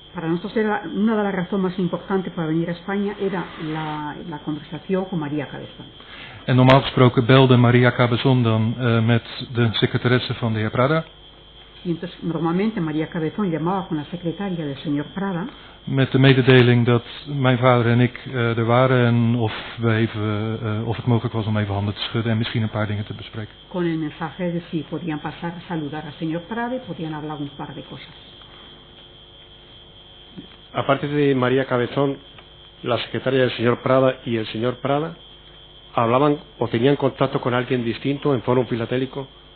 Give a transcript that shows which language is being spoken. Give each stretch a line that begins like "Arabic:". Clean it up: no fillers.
Spanish: Para nosotros era una de las razones más importantes para venir a España era la conversación con María Cabezón.
Dutch: En normaal gesproken belde Maria Cabezón dan met de secretaresse van de heer Prada.
Spanish: Y entonces normalmente María Cabezón llamaba con la secretaria del señor Prada.
Dutch: Met de mededeling dat mijn vader en ik er waren en of het mogelijk was om even handen te schudden en misschien een paar dingen te bespreken.
Spanish: Con el mensaje de si podían pasar a saludar al señor Prada y podían hablar un par de cosas. Aparte de María Cabezón, la secretaria del señor Prada y el señor Prada, ¿hablaban o tenían contacto con alguien distinto en Forum Filatélico?